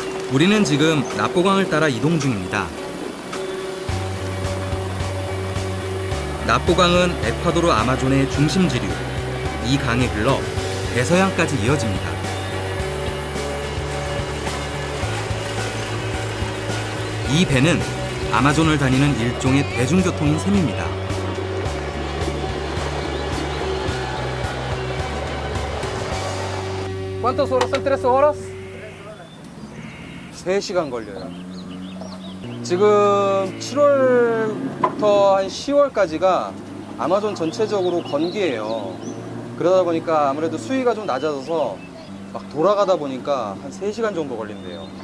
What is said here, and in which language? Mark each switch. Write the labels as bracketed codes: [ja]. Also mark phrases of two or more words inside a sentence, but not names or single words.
[ko] 우리는 지금 나포강을 따라 이동 중입니다. 나포강은 에콰도르 아마존의 중심지류, 이 강에 흘러 대서양까지 이어집니다. 이 배는 아마존을 다니는 일종의 대중교통인 셈입니다. [es] ¿Cuántas horas son? ¿3 horas? [ko] 3시간 걸려요. 지금 7월부터 한 10월까지가 아마존 전체적으로 건기예요. 그러다 보니까 아무래도 수위가 좀 낮아져서 막 돌아가다 보니까 한 3시간 정도 걸린대요.